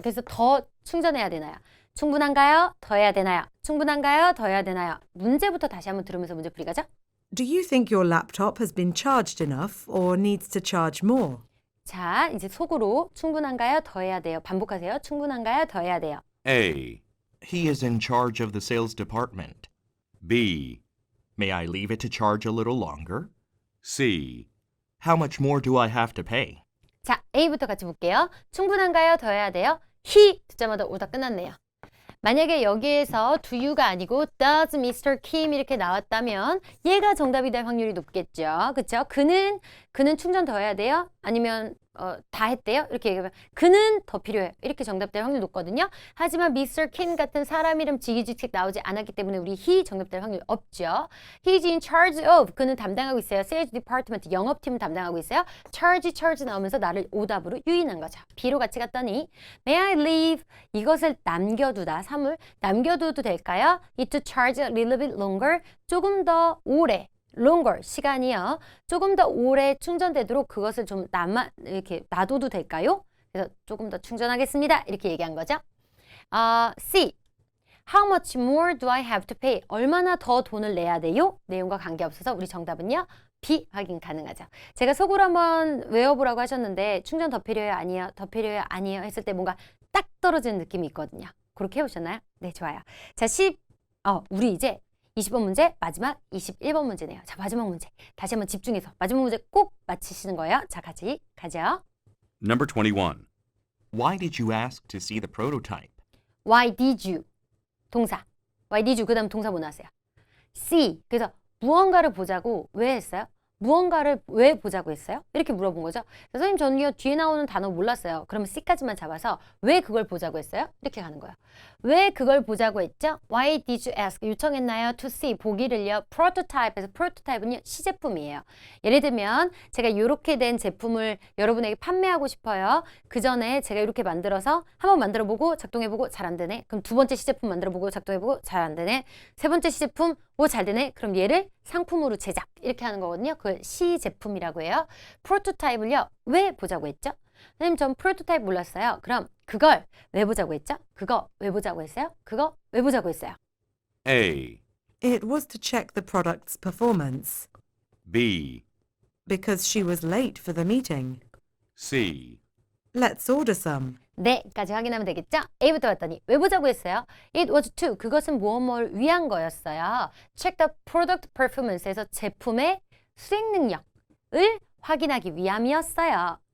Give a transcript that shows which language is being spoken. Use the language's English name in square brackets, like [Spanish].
[Korean] 그래서 더 충전해야 되나요? 충분한가요? 더 해야 되나요? 충분한가요? 더 해야 되나요? 문제부터 다시 한번 들으면서 문제 풀이 가죠. [English] Do you think your laptop has been charged enough or needs to charge more? [Korean] 자, 이제 속으로 충분한가요? 더 해야 돼요. 반복하세요. 충분한가요? 더 해야 돼요. [English] A. He is in charge of the sales department. B. May I leave it to charge a little longer? C. How much more do I have to pay? [Korean] 자, A부터 같이 볼게요. 충분한가요? 더 해야 돼요? He 듣자마자 오다 끝났네요. 만약에 여기에서 do you가 아니고 does Mr. Kim 이렇게 나왔다면 얘가 정답이 될 확률이 높겠죠. 그쵸? 그는 충전 더 해야 돼요? 아니면 다 했대요? 이렇게 얘기하면 그는 더 필요해요. 이렇게 정답될 확률이 높거든요. 하지만 Mr. Kim 같은 사람 이름 직위직책 나오지 않았기 때문에 우리 he 정답될 확률이 없죠. [English] He's in charge of [Korean] 그는 담당하고 있어요. Sales Department 영업팀을 담당하고 있어요. charge 나오면서 나를 오답으로 유인한 거죠. B로 같이 갔더니 [English] May I leave [Korean] 이것을 남겨두다 사물 남겨둬도 될까요? [English] It to charge a little bit longer [Korean] 조금 더 오래 [English] longer [Korean] 시간이요. 조금 더 오래 충전되도록 그것을 좀 이렇게 놔둬도 될까요? 그래서 조금 더 충전하겠습니다. 이렇게 얘기한 거죠. C. [English] How much more do I have to pay? [Korean] 얼마나 더 돈을 내야 돼요? 내용과 관계없어서 우리 정답은요. B 확인 가능하죠. 제가 속으로 한번 외워보라고 하셨는데 충전 더 필요해요? 아니에요? 더 필요해요? 아니에요? 했을 때 뭔가 딱 떨어지는 느낌이 있거든요. 그렇게 해보셨나요? 네, 좋아요. 자, 우리 이제 20번 문제, 마지막 21번 문제네요. 자, 마지막 문제. 다시 한번 집중해서 마지막 문제 꼭 맞히시는 거예요. 자, 같이 가죠. [English] Number 21. Why did you ask to see the prototype? Why did you? [Korean] 동사. [English] Why did you? [Korean] 그 다음 동사 뭐 나왔어요? [English] See. [Korean] 그래서 무언가를 보자고 왜 했어요? 무언가를 왜 보자고 했어요? 이렇게 물어본 거죠. 선생님 저는요 뒤에 나오는 단어 몰랐어요. 그러면 C까지만 잡아서 왜 그걸 보자고 했어요? 이렇게 가는 거예요. 왜 그걸 보자고 했죠? [English] Why did you ask? [Korean] 요청했나요? [English] To see [Korean] 보기를요. prototype에서 prototype는요 시제품이에요. 예를 들면 제가 이렇게 된 제품을 여러분에게 판매하고 싶어요. 그 전에 제가 이렇게 만들어서 한번 만들어보고 작동해보고 잘 안 되네. 그럼 두 번째 시제품 만들어보고 작동해보고 잘 안 되네. 세 번째 시제품 잘 되네. 그럼 얘를 상품으로 제작 이렇게 하는 거거든요. 그걸 시제품이라고 해요. 프로토타입을요. 왜 보자고 했죠? 선생님 전 프로토타입 몰랐어요. 그럼 그걸 왜 보자고 했죠? 그거 왜 보자고 했어요? 그거 왜 보자고 했어요? [English] A. It was to check the product's performance B. because she was late for the meeting. C. Let's order some. [Korean] 네까지 확인하면 되겠죠? A부터 봤더니 왜 보자고 했어요? [English] It was to [Korean] 그것은 무엇을 위한 거였어요. [English] Check the product performance [Korean] 에서 제품의 수행 능력을 확인하기 위함이었어요.